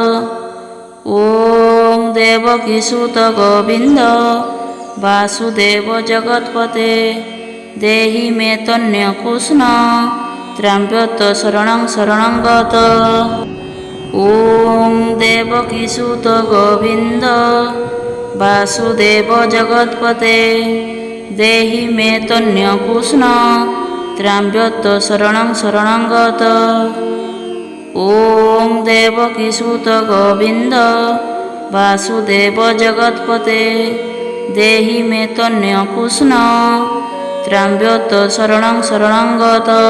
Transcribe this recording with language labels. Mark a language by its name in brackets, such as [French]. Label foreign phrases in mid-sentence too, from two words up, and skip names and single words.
[Sanskrit] ओम देवकीसुत गोविंद वासुदेव जगत्पते देहि मे तन्य कृष्ण त्रम्यत शरणं शरणं गत। ओम देवकीसुत गोविंद वासुदेव जगत्पते देहि मे तन्य कृष्ण ତ୍ରାମ୍ୟତ ଶରଣଂ ଶରଣଂ ଗତ। ଓଂ ଦେବକୀସୁତ ଗୋବିନ୍ଦ ବାସୁଦେବ ଜଗତ୍ପତେ ଦେହି ମେ ତନ୍ୟ କୃଷ୍ଣ ତ୍ରାମ୍ୟତ ଶରଣଂ ଶରଣଂ ଗତ।